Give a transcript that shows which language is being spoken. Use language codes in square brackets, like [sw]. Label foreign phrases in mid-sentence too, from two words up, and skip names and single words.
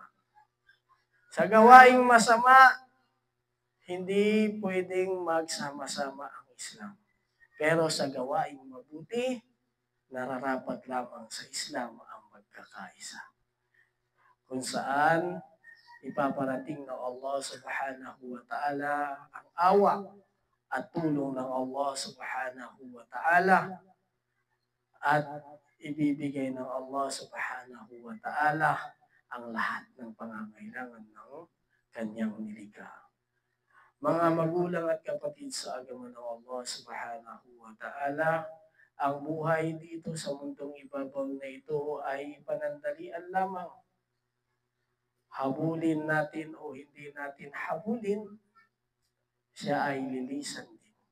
[tl] Sa gawaing masama, hindi pwedeng magsama-sama ang Islam. Pero sa gawaing mabuti, nararapat lamang sa Islam ang magkakaisa. Kung saan ipaparating ng Allah [ar] سبحانه وتعالى [tl] ang awa at tulong ng Allah [ar] سبحانه وتعالى, [tl] at ibibigay ng Allah [ar] سبحانه وتعالى [tl] ang lahat ng pangangailangan ng kanyang nilikha. Mga magulang at kapatid sa agama ng Allah [ar] سبحانه وتعالى, [tl] ang buhay dito sa mundong ibabaw na ito ay panandalian lamang. Habulin natin o hindi natin habulin, siya ay lilisan din.